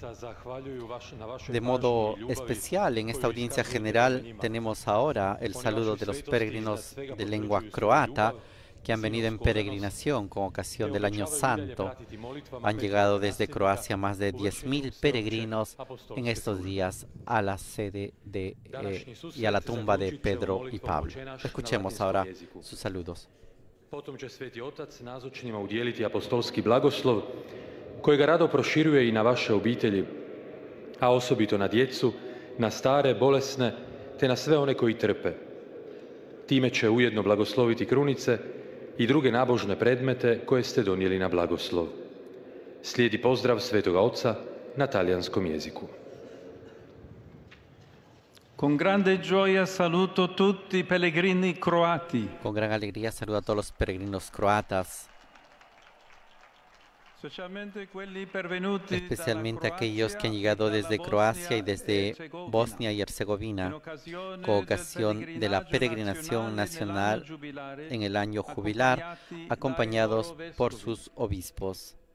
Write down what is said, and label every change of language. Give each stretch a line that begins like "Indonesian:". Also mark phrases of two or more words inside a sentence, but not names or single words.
Spanish: De modo especial, en esta audiencia general tenemos ahora el saludo de los peregrinos de lengua croata, que han venido en peregrinación con ocasión del Año Santo. Han llegado desde Croacia más de 10.000 peregrinos en estos días a la sede y a la tumba de Pedro y Pablo. Escuchemos ahora sus saludos.
Croatian: Potom će Sveti Otac nazočnima udijeliti apostolski blagoslov, kojega rado proširuje i na vaše obitelji, a osobito na djecu, na stare, bolesne, te na sve one koji trpe. Time će ujedno blagosloviti krunice i druge nabožne predmete koje ste donijeli na blagoslov. Slijedi pozdrav Svetoga Oca na talijanskom jeziku.
Italian: Con grande gioia saluto tutti i pellegrini croati.
Spanish: Con gran alegría saludo a todos los peregrinos croatas, especialmente aquellos que han llegado desde Croacia y desde Bosnia y Herzegovina, con ocasión de la peregrinación nacional en el año jubilar, acompañados por sus obispos.